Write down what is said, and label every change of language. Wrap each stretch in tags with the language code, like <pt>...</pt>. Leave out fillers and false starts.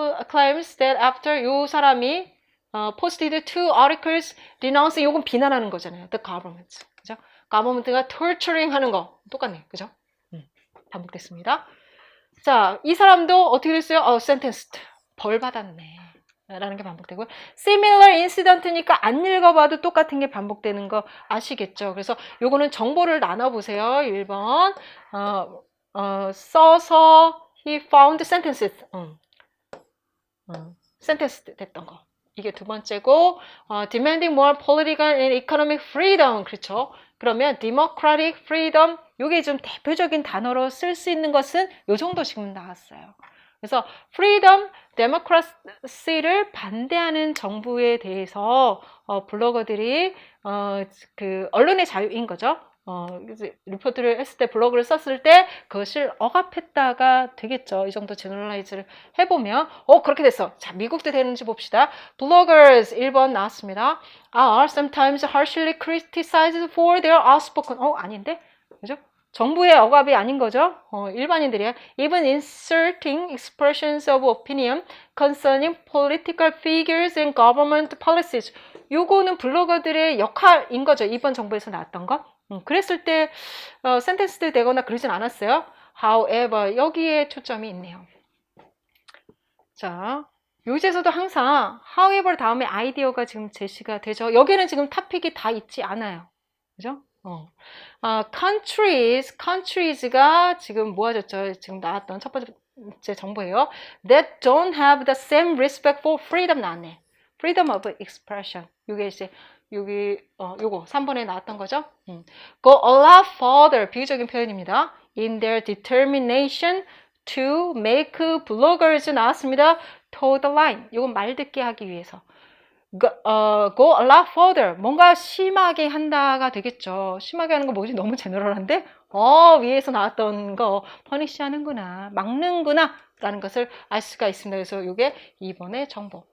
<en>claims that after</en> <ko>요 사람이</ko> <en>posted two articles denouncing</en> <ko>요건 비난하는 거잖아요.</ko> <en>The government.</en> <ko>그죠? government가 torturing 하는 거 똑같네요. 그죠? 반복됐습니다. 자, 이 사람도 어떻게 됐어요? sentenced. 벌 받았네. 라는 게 반복되고요. similar incident니까 안 읽어봐도 똑같은 게 반복되는 거 아시겠죠? 그래서 요거는 정보를 나눠보세요. 1번. 써서</ko> <en>he found sentences.</en> <ko>sentenced 됐던 거. 이게 두 번째고,</ko> <en>demanding more political and economic freedom.</en> <ko>그렇죠? 그러면 democratic freedom, 요게 좀 대표적인 단어로 쓸 수 있는 것은 요 정도 지금 나왔어요. 그래서 freedom, democracy를 반대하는 정부에 대해서 블로거들이 그 언론의 자유인 거죠. 리포트를 했을 때 블로그를 썼을 때 그것을 억압했다가 되겠죠. 이 정도 제너럴라이즈를 해보면 그렇게 됐어. 자, 미국도 되는지 봅시다. Bloggers 1번 나왔습니다.</ko> <en>are sometimes harshly criticized for their outspoken.</en> <ko>아닌데? 그죠? 정부의 억압이 아닌 거죠. 일반인들이야.</ko> <en>Even inserting expressions of opinion concerning political figures and government policies.</en> <ko>요거는 블로거들의 역할인 거죠. 이번 정부에서 나왔던 거. 그랬을 때 센텐스 되거나 그러진 않았어요. However, 여기에 초점이 있네요. 자, 요지에서도 항상 however 다음에 아이디어가 지금 제시가 되죠. 여기는 지금 토픽이 다 있지 않아요. 그죠? countries가 지금 모아졌죠. 지금 나왔던 첫 번째 정보예요.</ko> <en>That don't have the same respect for freedom</en> <ko>나왔네.</ko> <en>Freedom of expression.</en> <ko>이게 이제 여기 요거 3번에 나왔던 거죠.</ko> <en>Go a lot further.</en> <ko>비유적인 표현입니다.</ko> <en>In their determination to make bloggers</en> <ko>나왔습니다.</ko> <en>toe the line.</en> <ko>이건 말 듣게 하기 위해서.</ko> <en>Go a lot further.</en> <ko>뭔가 심하게 한다가 되겠죠. 심하게 하는 거 뭐지? 너무 제너럴한데? 위에서 나왔던 거 퍼니시 하는구나. 막는구나. 라는 것을 알 수가 있습니다. 그래서 이게 2번의 정보.</ko>